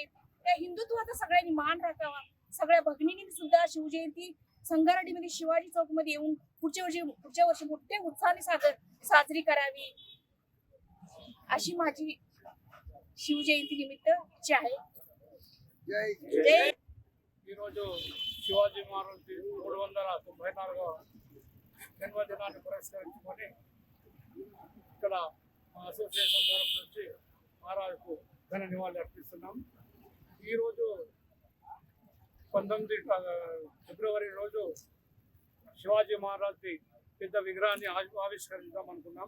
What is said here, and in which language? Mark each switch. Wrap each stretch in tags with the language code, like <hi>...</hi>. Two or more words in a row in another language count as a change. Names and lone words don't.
<mr>त्या हिंदुत्वाचा सगळ्यांनी मान राखावा. सगळ्या भगिनींनी सुद्धा शिवजयंती संगारेड्डीमध्ये शिवाजी चौक मध्ये येऊन पुढच्या वर्षी मोठ्या उत्साहाने साजरी करावी अशी माझी शिवजयंती निमित्त इच्छा आहे. जय.</mr> <te>शिवाजी महाराज 394వ జన్మదినాన్ని పురస్కరించుకొని ఇక్కడ అసోసియేషన్ తరఫు నుంచి మహారాజుకు ఘన నివాళులు అర్పిస్తున్నాం. ఈరోజు 19 ఫిబ్రవరి రోజు శివాజీ మహారాజ్ది పెద్ద విగ్రహాన్ని ఆవిష్కరిద్దాం అనుకున్నాం.</te>